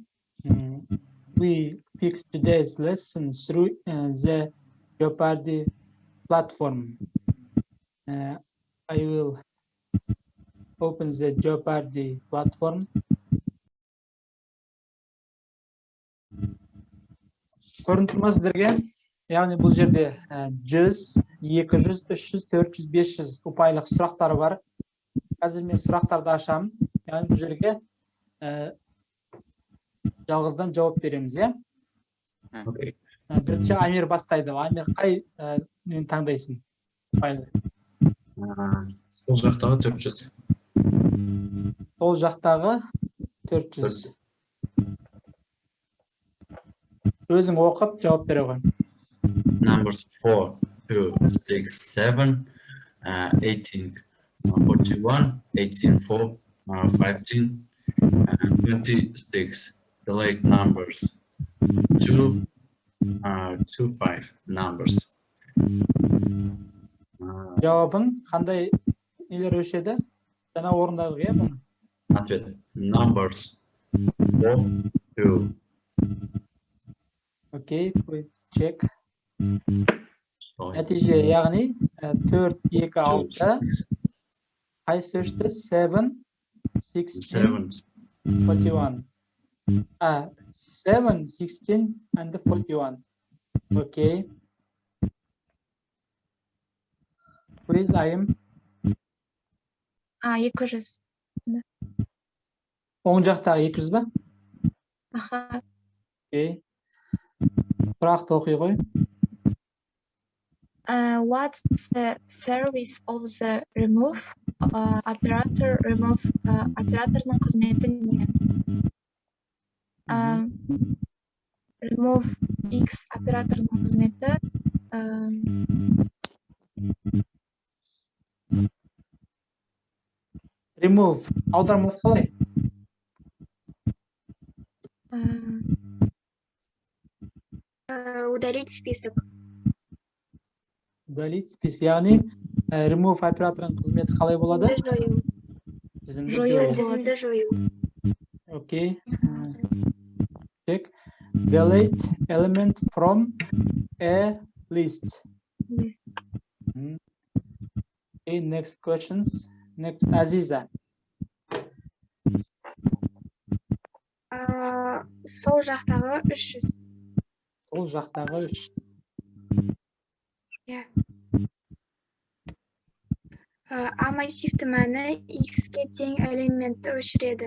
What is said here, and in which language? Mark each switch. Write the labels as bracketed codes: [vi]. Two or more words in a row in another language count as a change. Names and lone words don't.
[en] We fixed today's lesson through the Jeopardy platform. I will open the Jeopardy platform. [kk] Көрініп тұр ма сіздерге? Яғни бұл жерде 100, 200, 300, 400, 500 ұпайлық сұрақтары бар. Қазір мен сұрақтарды ашамын. Яғни бұл жерге жалғыздан жауап береміз, иә? Бірінші Амир бастайды. Амир, қай нені таңдайсың? Сол жақтағы 400. Сол жақтағы 400. Өзің оқып жауап бере ғой. [en] Numbers 4, 2, 6, 7, 18, 41, 18, 4, 15, 26. Delete numbers 2, 2, 5 numbers. [kk] Жауабың қандай нелер өшеді? Жаңа орындадық, иә бұны? [en] Ответ. Numbers 4, 2. Okay, check. [kk] Нәтиже, яғни 4, 2, 6. Қайсы өшті? 7, 16, 41. 7, 16, [en] and 41. Окей. Please, I am. 200. [kk] Оң жақтағы 200 ба? Аха. Окей. Сұрақты оқи ғой. [en] What's the service of the remove operator? [kk] Remove операторның қызметі не? Remove X операторның қызметі [en] Remove. [kk] Аудармасы қалай? [ru] Удалить список. Удалить список. [kk] Яғни remove операторының қызметі қалай болады? Тізімді жою. [en] Okay. Check. Delete element from a list. Okay, next questions. Next, Азиза. [kk] Сол жақтағы 300. Сол жақтағы 3. А массивті мәні X-ке тең элементті өшіреді.